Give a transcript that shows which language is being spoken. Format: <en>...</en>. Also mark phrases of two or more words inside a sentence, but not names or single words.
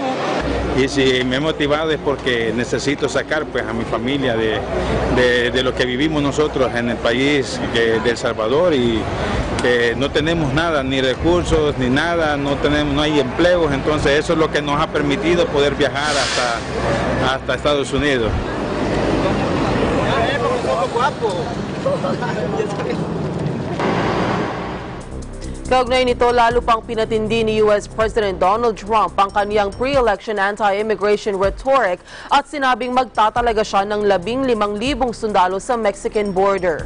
<es>Y si me he motivado es porque necesito sacar pues a mi familia de lo que vivimos nosotros en el país de El Salvador, y que no tenemos nada, ni recursos, ni nada, no hay empleos, entonces eso es lo que nos ha permitido poder viajar hasta Estados Unidos.</es> <tl>Kaugnay nito, lalo pang pinatindi ni US President Donald Trump ang kaniyang</tl> <en>pre-election anti-immigration rhetoric</en> <tl>at sinabing magtatalaga siya ng 15,000 sundalo sa</tl> <en>Mexican border.</en>